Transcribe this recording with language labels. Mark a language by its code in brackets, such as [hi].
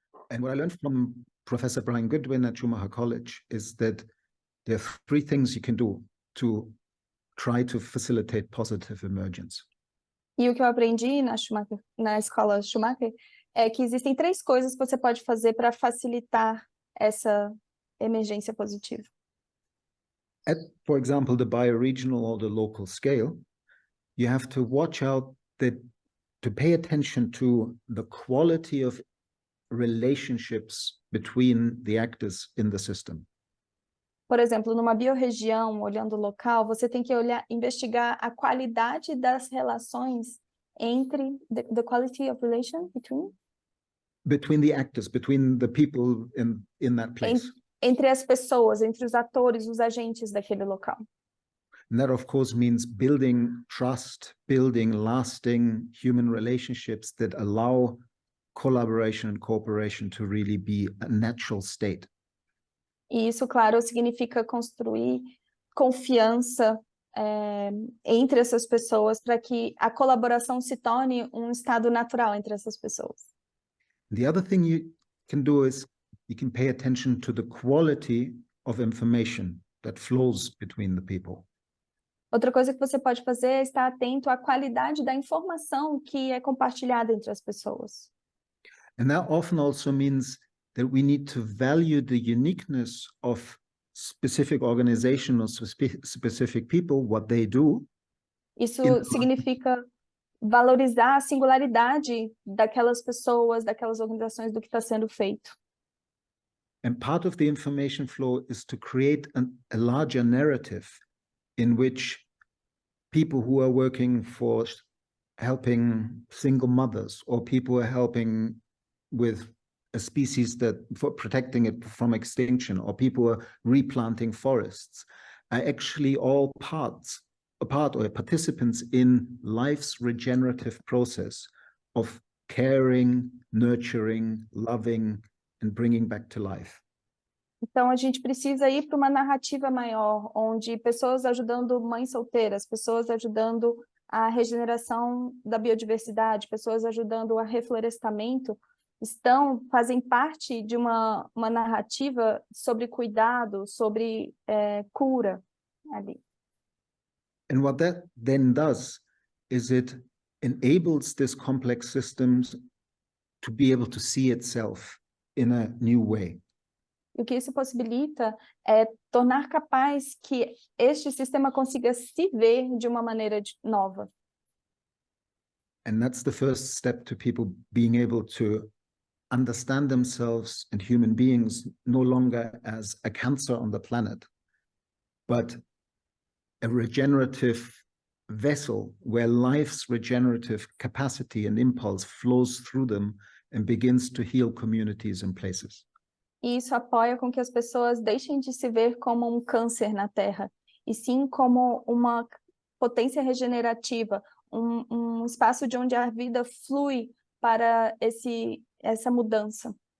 [en] And what I learned from Professor Brian Goodwin at Schumacher College is that there are 3 things you can do to try to facilitate positive emergence. [pt] E o que eu aprendi na escola Schumacher é que existem 3 coisas que você pode fazer para facilitar essa emergência positiva. [en] At, for example, the bioregional or the local scale, you have to watch out to pay attention to the quality of relationships between the actors in the system. [pt] Por exemplo, numa biorregião, olhando o local, você tem que investigar a qualidade das relações entre [en] the quality of relation between the actors, between the people in that place. [pt] Entre as pessoas, entre os atores, os agentes daquele local. [en] And that, of course, means building trust, building lasting human relationships that allow collaboration and cooperation to really be a natural state. [pt] E isso, claro, significa construir confiança entre essas pessoas para que a colaboração se torne um estado natural entre essas pessoas. [en] The other thing you can do is you can pay attention to the quality of information that flows between the people. [pt] Outra coisa que você pode fazer é estar atento à qualidade da informação que é compartilhada entre as pessoas. [en] And that often also means that we need to value the uniqueness of specific organization or specific people, what they do. [pt] Isso significa valorizar a singularidade daquelas pessoas, daquelas organizações, do que está sendo feito. [en] And part of the information flow is to create a larger narrative in which people who are working for helping single mothers, or people who are helping with a species for protecting it from extinction, or people who are replanting forests, are actually all participants in life's regenerative process of caring, nurturing, loving, and bringing back to life. [pt] Então, a gente precisa ir para uma narrativa maior, onde pessoas ajudando mães solteiras, pessoas ajudando a regeneração da biodiversidade, pessoas ajudando o reflorestamento, fazem parte de uma narrativa sobre cuidado, sobre cura ali. [en] And what that then does is it enables this complex systems to be able to see itself in a new way. [pt] E o que isso possibilita é tornar capaz que este sistema consiga se ver de uma maneira nova. [en] And that's the first step to people being able to understand themselves and human beings no longer as a cancer on the planet, but a regenerative vessel where life's regenerative capacity and impulse flows through them and begins to heal communities and places. [pt] E isso apoia com que as pessoas deixem de se ver como um câncer na Terra, e sim como uma potência regenerativa, um espaço de onde a vida flui para essa mudança.